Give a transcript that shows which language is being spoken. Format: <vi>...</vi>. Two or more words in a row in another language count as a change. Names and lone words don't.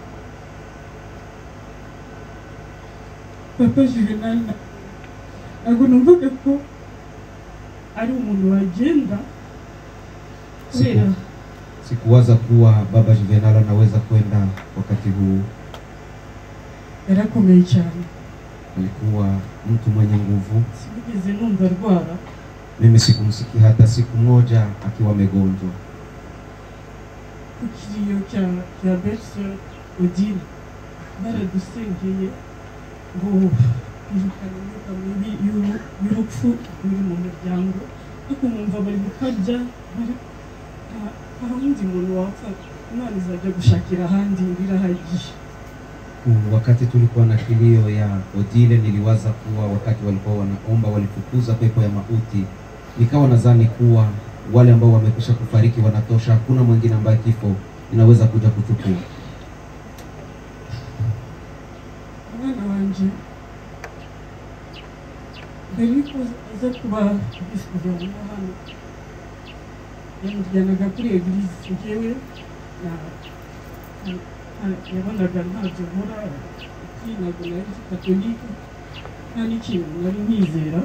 <rw>Papa Juvenal ntabwo numvaga ko ari umuntu wagenda kubera.</rw> <sw>Sikuwaza kuwa Baba Juvenal anaweza kwenda wakati huu.</sw> <rw>Yarakomeye cyane.</rw> <sw>Alikuwa mtu mwenye nguvu.</sw> <rw>Sinigeze numva arwara.</rw> <sw>Mimi sikumsikia hata siku moja akiwa mgonjwa.</sw> <rw>Kukiriyo cya Berse Odile baradusengeye ngo irukane imyuka mibi y'urupfu ruri mu muryango, ariko mwumva bari gukabya, nta wundi muntu wapfa, Imana izajya gushakira ahandi birahagije.</rw> <sw>Wakati tulikuwa na kilio ya Odile niliwaza kuwa wakati walikuwa wanaomba walifukuza pepo ya mauti. Nikawa nadhani kuwa wale ambao wamekwisha kufariki wanatosha, hakuna mwingine ambaye kifo inaweza kuja kuchukua.</sw> <rw>Mwana wanje Beriko aza kuba bisubira hano yamujyanaga kuri eglise, njyewe yabonaga ntabyo nkora, ntabwo nari katolika, nta n'ikintu nari nkizera.</rw>